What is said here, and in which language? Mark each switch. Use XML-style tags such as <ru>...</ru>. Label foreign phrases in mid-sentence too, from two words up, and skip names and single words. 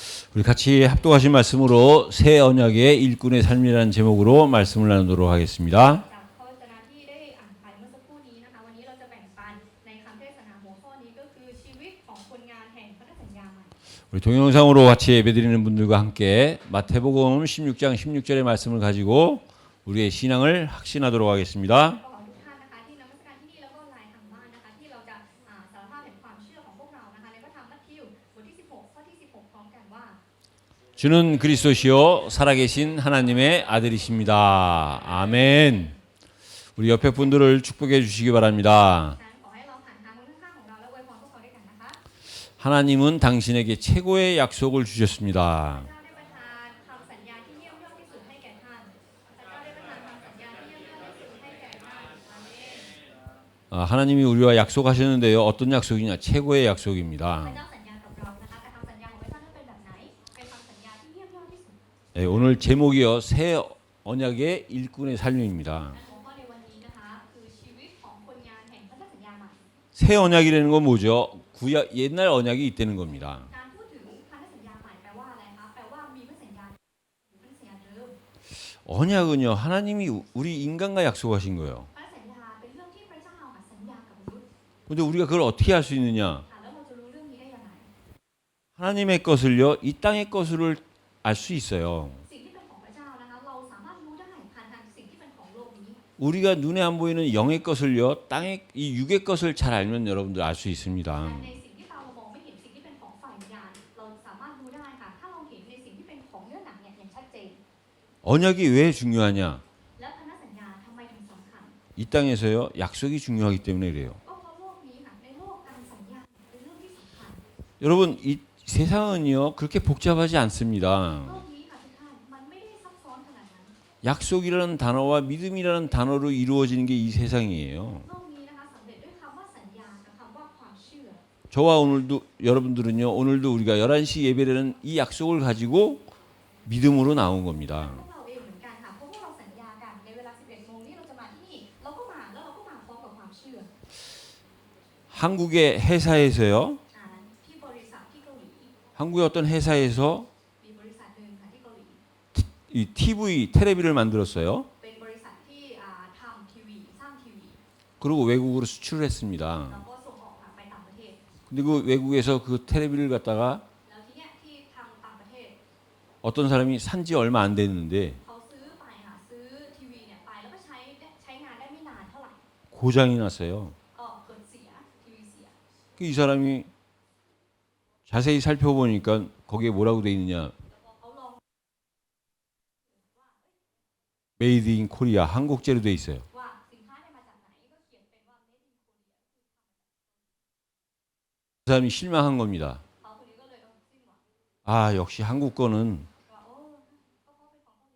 <ko>우리 같이 합독하신 말씀으로 새 언약의 일꾼의 삶이라는 제목으로 말씀을 나누도록 하겠습니다.</ko> <th>จากพระวจนะที่ได้อ่านไปเมื่อสักครู่นี้นะคะวันนี้เราจะแบ่งปันในคำเทศนาหัวข้อนี้ก็คือชีวิตของคนงานแห่งพันธสัญญาใหม่</th> <ko>우리 동영상으로 같이 예배드리는 분들과 함께 마태복음 16장 16절의 말씀을 가지고 우리의 신앙을 확신하도록 하겠습니다.</ko> <th>ขอทุกท่านนะคะที่นมัสการที่นี่แล้วก็ไลน์ทางบ้านนะคะที่เราจะสารภาพแห่งความเชื่อของพวกเรานะคะแล้วก็ทำมัทธิวบทที่16ข้อที่16พร้อมกันว่า</th> <ko>주는 그리스도시요 살아계신 하나님의 아들이십니다. 아멘. 우리 옆에 분들을 축복해 주시기 바랍니다.</ko> <th>ขอให้เราหันทางคนข้างๆของเราแล้วอวยพรพวกเขาด้วยกันนะคะ</th> <ko>하나님은 당신에게 최고의 약속을 주셨습니다.</ko> <th>พระเจ้าได้ประทานคำสัญญาที่เยี่ยมยอดที่สุดให้แก่ท่านพระเจ้าได้ประทานคำสัญญาที่เยี่ยมยอดที่สุดให้แก่ท่านอาเมน</th> <ko>하나님이 우리와 약속하셨는데요. 어떤 약속이냐? 최고의</ko> <th>พระ</th> <ko>약속입니다.</ko> <th>เจ้าสัญญากับเรานะคะแต่คำสัญญาของพระเจ้านั้นเป็นแบบไหนเป็นคำสัญญาที่เยี่ยมยอดที่สุด</th> <ko>오늘 제목이요. 새 언약의 일꾼의 삶입니다.</ko> <th>หัวข้อในวันนี้นะคะคือชีวิตของคนงานแห่งพันธสัญญาใหม่</th> <ko>새 언약이라는 건 뭐죠? 구약 옛날 언약이 있다는 겁니다.</ko> <th>การพูดถึงพันธสัญญาใหม่แปลว่าอะไรคะแปลว่ามีพันธสัญญาพันธสัญญาเดิม</th> <ko>언약은요. 하나님이 우리 인간과 약속하신 거예요.</ko> <th>พันธสัญญาเป็นเรื่องที่พระเจ้าสัญญากับมนุษย์</th> <ko>근데 우리가 그걸 어떻게 할 수 있느냐?</ko> <th>แล้วเราจะรู้เรื่องนี้ได้ยังไง</th> <ko>하나님의 것을요. 이 땅의 것을 알 수 있어요.</ko> <th>สิ่งที่เป็นของพระเจ้านะคะเราสามารถรู้ได้ผ่านทางสิ่งที่เป็นของโลกนี้</th> <ko>우리가 눈에 안 보이는 영의 것을요. 땅의 이 육의 것을 잘 알면 여러분들 알 수 있습니다.</ko> <th>แต่ในสิ่งที่ตาเรามองไม่เห็นสิ่งที่เป็นของฝ่ายวิญญาณเราสามารถรู้ได้ค่ะถ้าเราเห็นในสิ่งที่เป็นของเนื้อหนังเนี่ยอย่างชัดเจน</th> <ko>언약이 왜 중요하냐?</ko> <th>และพันธสัญญาทำไมถึงสำคัญ</th> <ko>이 땅에서요. 약속이 중요하기 때문에 그래요.</ko> <th>ก็เพราะโลกนี้ค่ะในโลกการสัญญาเป็นเรื่องที่สำคัญ</th> <ko>여러분 이 세상은요. 그렇게 복잡하지 않습니다.</ko> <th>โลกนี้ค่ะทุกท่านมันไม่ได้ซับซ้อนขนาดนั้น</th> <ko>약속이라는 단어와 믿음이라는 단어로 이루어지는 게 이 세상이에요.</ko> <th>โลกนี้นะคะสำเร็จด้วยคำว่าสัญญากับคำว่าความเชื่อ</th> <ko>저와 오늘도 여러분들은요. 오늘도 우리가 11시 예배라는 이 약속을 가지고 믿음으로 나온 겁니다.</ko> <th>พวกเราเองเหมือนกันค่ะเพราะพวกเราสัญญากันในเวลา 11 โมงนี้เราจะมาที่นี่เราก็มาแล้วเราก็มาพร้อมกับความเชื่อ</th> <ko>한국의 회사에서요.</ko> <th>ที่บริษัทที่เกาหลี</th> <ko>한국의 어떤 회사에서</ko> <th>มีบริษัทหนึ่งค่ะที่เกาหลี</th> <ko>이 TV 테레비를 만들었어요.</ko> <th>เป็นบริษัทที่ทำทีวีสร้างทีวี</th> <ko>그리고 외국으로 수출을 했습니다.</ko> <th>แล้วก็ส่งออกค่ะไปต่างประเทศ</th> <ko>근데 그 외국에서 그 테레비를 갖다가</ko> <th>แล้วที่เนี่ยที่ทางต่างประเทศ</th> <ko>어떤 사람이 산지 얼마 안 됐는데</ko> <th>เขาซื้อไปค่ะซื้อทีวีเนี่ยไปแล้วก็ใช้งานได้ไม่นานเท่าไหร่</th> <ko>고장이 났어요.</ko> <th>ก็เกิดเสียทีวีเสีย</th> <ko>이 사람이 자세히 살펴보니까 거기에 뭐라고 돼 있느냐?</ko> <th>แล้วพอเขาลอง</th> <en>Made in Korea</en> <ko>한국제로 돼 있어요.</ko> <th>ว่าสินค้าเนี่ยมาจากไหนก็เขียนเป็นว่า</th> <en>Made in Korea</en> <ko>그 사람이 실망한 겁니다.</ko> <th>เขาคนนี้ก็เลยสิ้นหวัง</th> <ko>아, 역시 한국 거는</ko> <th>ว่าก็เพราะเป็นของเกาหลี</th>